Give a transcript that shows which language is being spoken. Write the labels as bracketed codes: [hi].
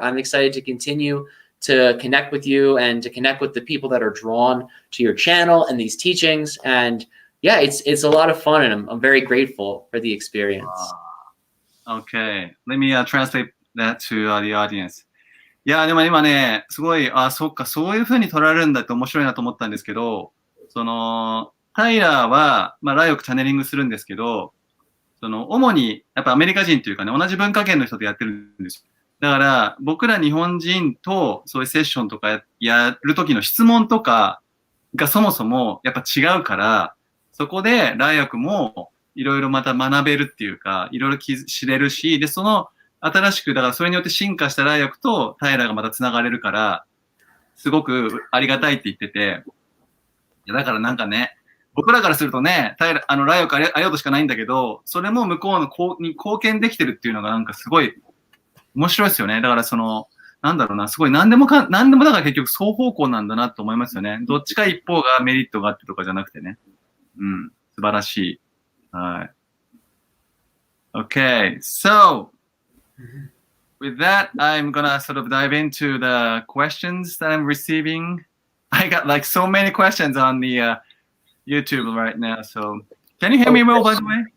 [en] I'm excited to continue to connect with you and to connect with the people that are drawn to your channel and these teachings. And yeah, it's a lot of fun, and I'm very grateful for the experience. Okay, let me translate that to the audience. [ja] いや、でも今ね、すごい、そっか、そういう風に取られるんだって面白いなと思ったんですけど、タイラーは、ライオクチャネリングするんですけど、主に、やっぱアメリカ人というかね、同じ文化圏の人とやってるんですよ。だから、僕ら日本人とそういうセッションとかやるときの質問とかがそもそもやっぱ違うから、そこでライオクもいろいろまた学べるっていうか、いろいろ知れるし、で、新しく、だからそれによって進化したライオクとタイラーがまた繋がれるから、すごくありがたいって言ってて、いやだからなんかね、僕らからするとね、ライオクありがとうしかないんだけど、それも向こうに貢献できてるっていうのがなんかすごい面白いですよね。だからなんだろうな、すごい何でもだから結局双方向なんだなと思いますよね。どっちか一方がメリットがあってとかじゃなくてね。素晴らしい。はい。 [en] Okay, so with that, I'm gonna sort of dive into the questions that I'm receiving. I got like so many questions on the YouTube right now. So can you hear me well, by the way?